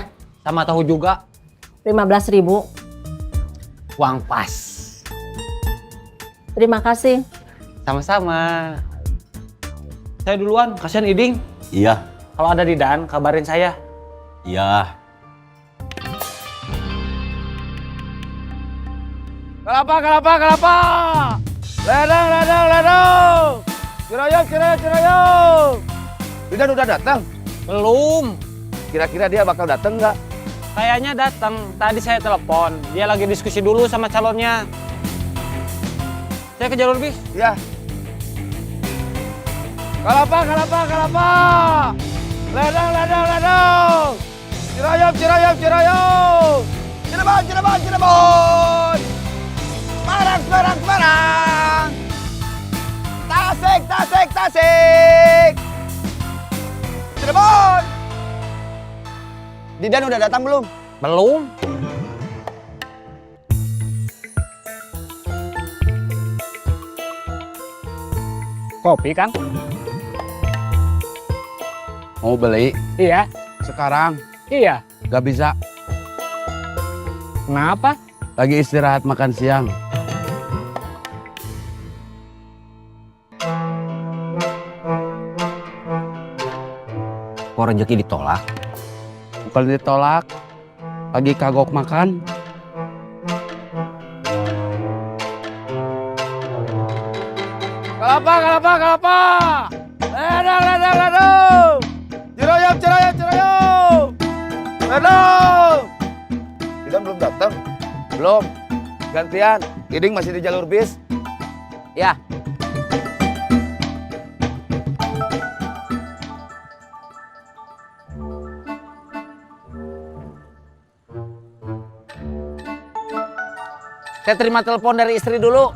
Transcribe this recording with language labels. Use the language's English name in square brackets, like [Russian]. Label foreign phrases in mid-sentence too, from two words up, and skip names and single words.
[Indonesian] Sama tahu juga. 15.000. Uang pas. Terima kasih. Sama-sama. Saya duluan, kasihan Iding. Iya, Kalau ada di Dan, kabarin saya. iya. Kelapa, kelapa, kelapa. Ledang, ledang, ledang. Ciroyom, ciroyom, ciroyom. Didan udah datang. Belum. Kira-kira dia bakal datang nggak? Kayaknya datang. Tadi saya telepon. Dia lagi diskusi dulu sama calonnya. Saya ke jalur bis. Ya. Kelapa, kelapa, kelapa. Ledang, ledang, ledang. Ciroyom, ciroyom, ciroyom. Cirebon, Cirebon, Cirebon. Semarang, Semarang, Semarang. Tasik, Tasik, Tasik. Cirebon. Didan udah datang belum? Belum. Kopi, Kang? Mau beli? Iya. Sekarang Iya. nggak bisa. Kenapa? Lagi istirahat makan siang. Kok rezeki ditolak? Bukan ditolak. Lagi kagok makan. Kelapa, kelapa, kelapa. Ledang, ledang, ledang. Ciroyom, ciroyom, ciroyom. Ledang. Didan belum datang? Belum. Gantian. Iding masih di jalur bis. Ya. Saya terima telepon dari istri dulu.